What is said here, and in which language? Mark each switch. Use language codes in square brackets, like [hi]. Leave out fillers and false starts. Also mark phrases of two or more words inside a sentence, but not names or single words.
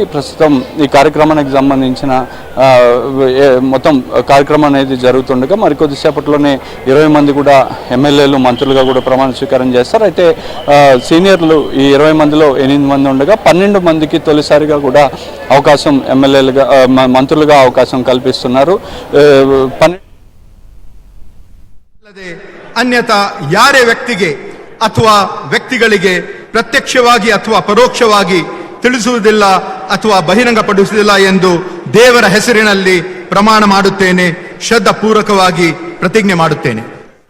[te] ప్రస్తుతం ఈ కార్యక్రమానికి సంబంధించిన మొత్తం కార్యక్రమం అనేది జరుగుతుండగా మరికొద్దిసేపట్లోనే 20 మంది కూడా ఎమ్మెల్యేలు మంత్రులుగా కూడా ప్రమాణ స్వీకారం చేస్తారు. అయితే సీనియర్లు ఈ 20 మందిలో 8 మంది ఉండగా 12 మందికి తొలిసారిగా కూడా అవకాశం ఎమ్మెల్యేలుగా మంత్రులుగా అవకాశం కల్పిస్తున్నారు. [kn] ಅನ್ಯತಾ ಯಾರೇ ವ್ಯಕ್ತಿಗೆ ಅಥವಾ ವ್ಯಕ್ತಿಗಳಿಗೆ ಪ್ರತ್ಯಕ್ಷವಾಗಿ ಅಥವಾ ಪರೋಕ್ಷವಾಗಿ ತಿಳಿಸುವುದಿಲ್ಲ ಅಥವಾ ಬಹಿರಂಗಪಡಿಸುವುದಿಲ್ಲ ಎಂದು ದೇವರ ಹೆಸರಿನಲ್ಲಿ ಪ್ರಮಾಣ ಮಾಡುತ್ತೇನೆ, ಶ್ರದ್ಧಾಪೂರ್ವಕವಾಗಿ ಪ್ರತಿಜ್ಞೆ ಮಾಡುತ್ತೇನೆ.